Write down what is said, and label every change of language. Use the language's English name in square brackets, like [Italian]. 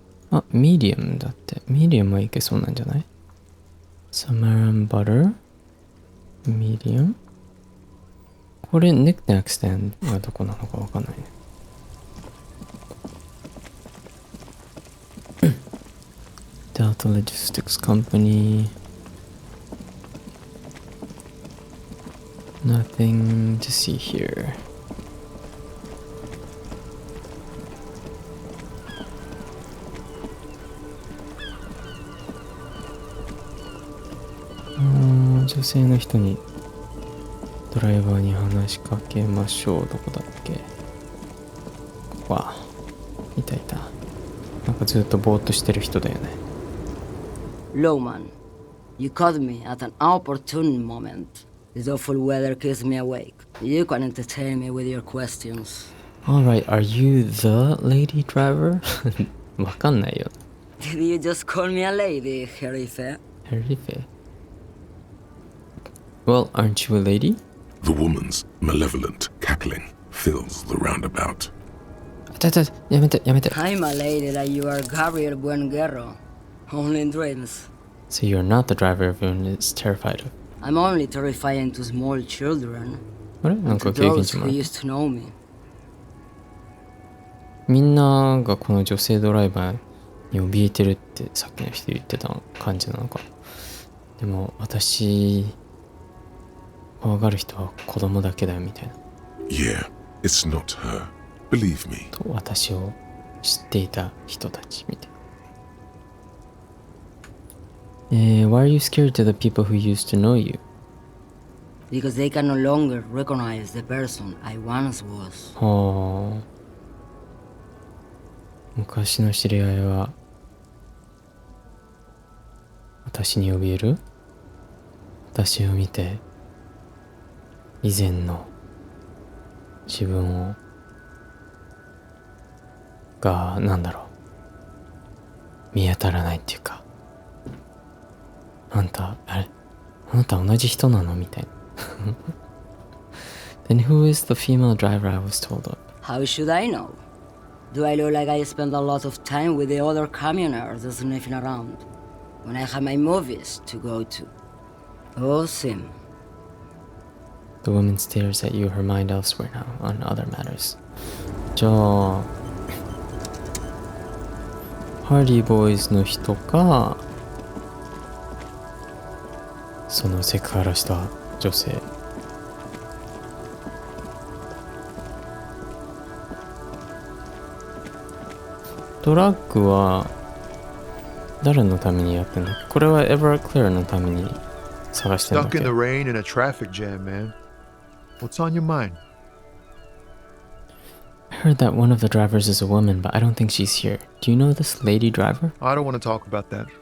[Japanese] あ、ミディアムだって。ミディアムはいけそうなんじゃない？ Samaran butter。 ミディアム。これ、ネックネックスタンドがどこなのかわかんないね。 [English] Delta Logistics Company. Nothing to see here. [Japanese] Oh, 女性の人にドライバーに話しかけましょう。どこだっけ？ここは。いたいた。なんかずっとぼーっとしてる人だよね。 [English] Lowman, you caught me at an opportune moment. This awful weather keeps me awake. You can entertain me with your questions. Alright, are you the lady driver? [Japanese] わかんないよ。 [English] Did you just call me a lady, Herife? Herife? Well, aren't you a lady? The woman's malevolent cackling fills the roundabout. [Japanese] やめて、やめて。 [English] I'm a lady like you are Gabriel Buenguerro. Only in dreams. So you're not the driver everyone is terrified of. I'm only terrifying to small children. [Japanese] あれなん [English] To [Japanese] か経験 [English] those [Japanese] 値も [English] who [Japanese] ある。 [English] used to know me. [Japanese] みんながこの女性ドライバーに怯えてるってさっきの人言ってた感じなのか。でも私、怖がる人は子供だけだよみたいな。 [English] Yeah, it's not her. Believe me. [Japanese] と私を知っていた人たちみたいな。 [English] Why are you scared to the people who used to know you? Because they can no longer recognize the person I once was. [Japanese] はあ。昔の知り合いは私に怯える？私を見て以前の自分をがなんだろう見当たらないっていうかあなた同じ人なのみたいな [English] Then who is the female driver I was told of? How should I know? Do I look like I spend a lot of time with the other communers sniffing around when I have my movies to go to? Oh, Sim. The woman stares at you, her mind elsewhere now, on other matters. [Japanese] じゃあ、ハーディーボーイズの人か、そのセクハラした女性。ドラッグは誰のためにやってんだっけ？これは Everclear のために探してんだっ [English] Stuck [Japanese] け？ [English] in the rain in a traffic jam, man. What's on your mind? I heard that one of the drivers is a woman, but I don't think she's here. Do you know this lady driver? I don't want to talk about that.